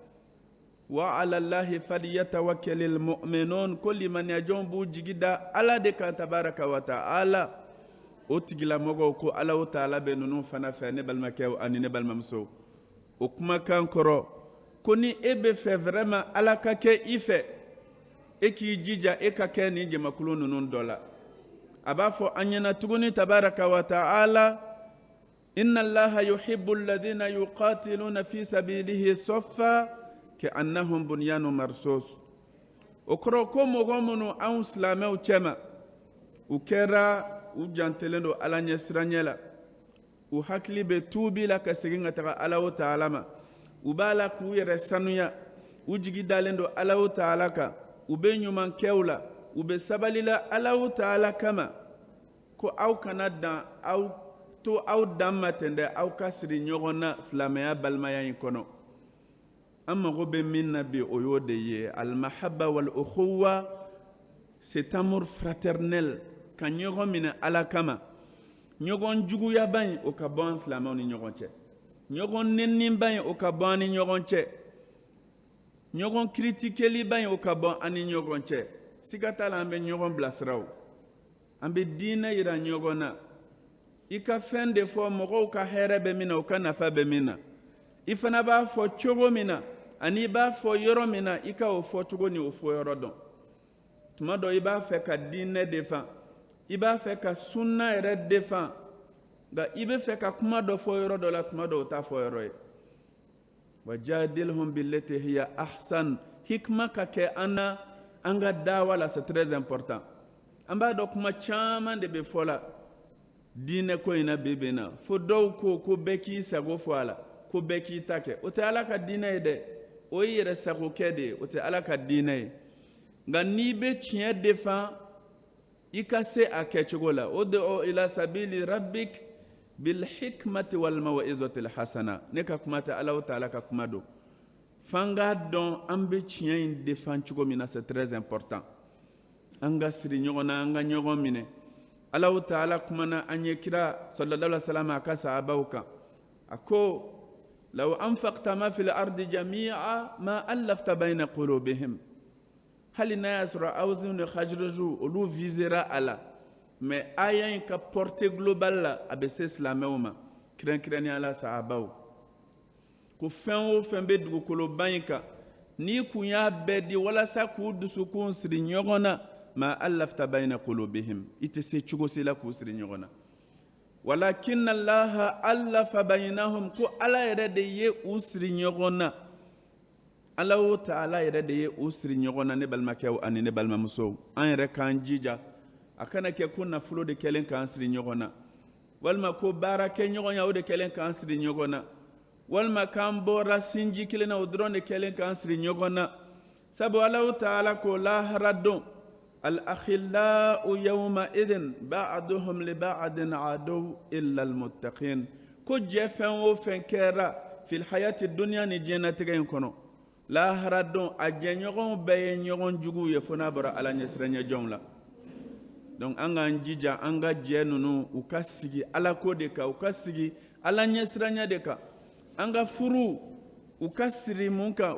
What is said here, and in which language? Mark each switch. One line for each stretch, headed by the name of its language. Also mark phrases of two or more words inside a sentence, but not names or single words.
Arabic: وعلى الله فليتوكل المؤمنون
Bambara: ko limaniyajɔnw b'u jigi da Ala de kan
Arabic: تبارك وتعالى.
Bambara: o tigilamɔgɔw ko Allahu Ta'ala bɛ ninnu fana fɛ ne balimakɛw ani ne balimamusow. o kumakan kɔrɔ ko ni e bɛ fɛ vraiment Ala ka kɛ i fɛ e k'i jija e ka kɛ nin jamakulu ninnu dɔ la. a b'a fɔ an ɲɛna tuguni
Arabic: تبارك وتعالى إن الله يحب الذين يقاتلون في سبيله صفا كأنهم بنيان مرصوص.
Bambara: o kɔrɔ ko mɔgɔ minnu anw silamɛw cɛma u kɛra u jantelen don Ala ɲɛ siranya la u hakili bɛ tuubi la ka segin ka taga Allahu Ta'ala ma u b'a la k'u yɛrɛ sanuya u jigi dalen don Allahu Ta'ala kan u bɛ ɲuman kɛw la u bɛ sabali la Allahu Ta'ala kama ko aw kana dan aw to aw dan ma ten dɛ aw ka siri ɲɔgɔn na silamɛya balimaya in kɔnɔ. an mago bɛ min na bi o y'o de ye
Arabic: المحبة والأخوة,
French: cet amour fraternel
Bambara: ka ɲɔgɔn minɛ Ala kama. ɲɔgɔn juguyaba in o ka bɔ an silamɛw ni ɲɔgɔn cɛ ɲɔgɔn nɛniba in o ka bɔ an ni ɲɔgɔn cɛ ɲɔgɔn kiritikeliba in o ka bɔ an ni ɲɔgɔn cɛ. siga t'a la an bɛ ɲɔgɔn bilasira o an bɛ diinɛ yira ɲɔgɔn na. i ka fɛn de fɔ mɔgɔw ka hɛrɛ bɛ min na u ka nafa bɛ min na i fana b'a fɔ cogo min na ani i b'a fɔ yɔrɔ min na i ka o fɔ cogo ni o fɔ yɔrɔ dɔn. tuma dɔ i b'a fɛ ka diinɛ defan i b'a fɛ ka sunna yɛrɛ defan nka i bɛ fɛ ka kuma dɔ fɔ yɔrɔ dɔ la tuma dɔ o t'a fɔ yɔrɔ ye.
Arabic: وجادلهم بالتي هي أحسن.
Bambara: hikma ka kɛ an na an ka dawa la,
French: c'est très important.
Bambara: an b'a dɔn kuma caman de bɛ fɔ la diinɛ ko in na bi bi in na fo dɔw ko bɛɛ k'i sago fɔ a la ko bɛɛ k'i ta kɛ. o tɛ Ala ka diinɛ ye dɛ o ye yɛrɛ sagokɛ de ye o tɛ Ala ka diinɛ ye. nka n'i bɛ tiɲɛ defan i ka se a kɛcogo la.
Arabic: ادع إلى سبيل ربك بالحكمة والموعظة الحسنة.
Bambara: ne ka kuma tɛ Allahu Ta'ala ka kuma don. f'an k'a dɔn an bɛ tiɲɛ in defan cogo min na,
French: c'est très important.
Bambara: an ka siri ɲɔgɔn na an ka ɲɔgɔn minɛ. Allahu Ta'ala kumana an ye kira
Arabic: صلى الله عليه وسلم
Bambara: a ka sahabaw kan. a ko
Arabic: لو أنفقت ما في الأرض جميعا ما ألفت بين قلوبهم.
Bambara: hali n'a y'a sɔrɔ Awsu ni Khazraju olu visera a la mais aya in ka
French: portée globale
Bambara: la a bɛ se silamɛw ma kɛrɛnkɛrɛnnenya la sahabaw. ko fɛn o fɛn bɛ dugukoloba in kan n'i kun y'a bɛɛ di walasa k'u dusukun siri ɲɔgɔn na
Arabic: ما ألفت بين قلوبهم
Bambara: i tɛ se cogo si la k'u siri ɲɔgɔn na.
Arabic: ولكن الله ألف بينهم
Bambara: ko Ala yɛrɛ de ye u siri ɲɔgɔn na. Allahu Ta'ala yɛrɛ de ye u siri ɲɔgɔn na ne balimakɛw ani ne balimamusow. an yɛrɛ k'an jija a kana kɛ ko nafolo de kɛlen k'an siri ɲɔgɔn na walima ko baara kɛ ɲɔgɔnya o de kɛlen k'an siri ɲɔgɔn na walima k'an bɔra sinji kelen na o dɔrɔn de kɛlen k'an siri ɲɔgɔn na. sabu Allahu Ta'ala ko lahara don
Arabic: الأخلاء يومئذ بعضهم لبعض عدو إلا المتقين.
Bambara: ko jɛ fɛn o fɛn kɛra
Arabic: في الحياة الدنيا
Bambara: ni diɲɛnatigɛ in kɔnɔ lahara don a jɛɲɔgɔnw bɛɛ ye ɲɔgɔn jugu ye fo n'a bɔra ala ɲɛsiranya jɔnw la donc an k'an jija an ka jɛ ninnu u ka sigi ala ko de kan u ka sigi ala ɲɛsiranya de kan an ka furu u ka sigi mun kan